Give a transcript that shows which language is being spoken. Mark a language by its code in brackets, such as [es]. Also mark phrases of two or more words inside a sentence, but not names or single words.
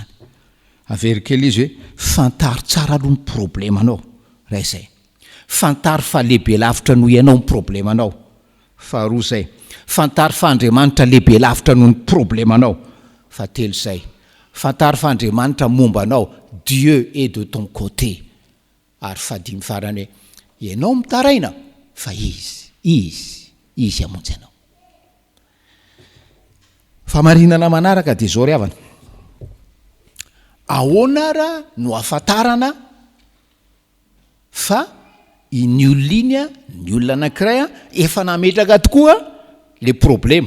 [mg] Avery kely izy hoe fantary tsara aloha ny problemanao, raha izay. Fantary fa lehibe lavitra noho ianao ny problemanao. Faharoa zay, fantary fa Andriamanitra lehibe lavitra noho ny problemanao. Fahatelo zay, fantary fa Andriamanitra mombanao, [fr] Dieu est de ton côté. [mg] Ary fahadimy farany hoe, ianao mitaraina fa izy hamonjy anao. Famarinana manaraka dia zao ry havana. Ahoana raha no ahafantarana fa ny olona anankiray efa nametraka tokoa le problema.